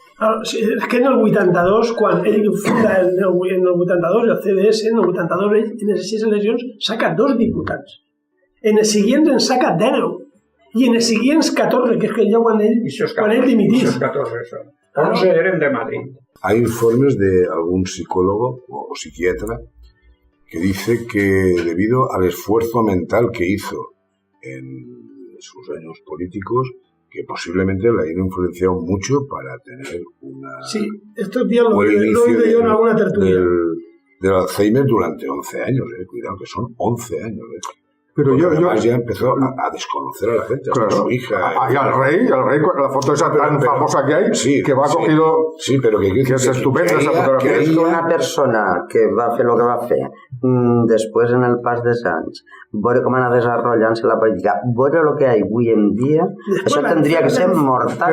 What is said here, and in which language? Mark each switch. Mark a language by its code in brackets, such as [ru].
[ca] És que en el 82, quan ell funda en el 82, el CDS, en el 82, ell en les 6 eleccions saca 2 diputats. En els següents en saca 10. I en els següents 14, que és que ja quan ell dimitís. [es] Esos 14 son. 11 eren de Madrid. Hay informes de algún psicólogo o psiquiatra que dice que debido al esfuerzo mental que hizo en sus años políticos, que posiblemente le hayan influenciado mucho para tener una... Sí, estos días lo he oído yo en alguna tertulia. Del Alzheimer durante 11 años, cuidado, que son 11 años. Pero además ya empezó a desconocer a la gente, hasta claro, su hija. Y al rey, con la foto esa tan famosa que hay, sí, que va cogido... Sí, pero que es estupenda esa fotografía. [ca] És una persona que va fer el que va fer després en el pas de Sants, veure com anar desenvolupant-se la política, veure el que hi ha avui en dia, això [es] tendría que ser mortal.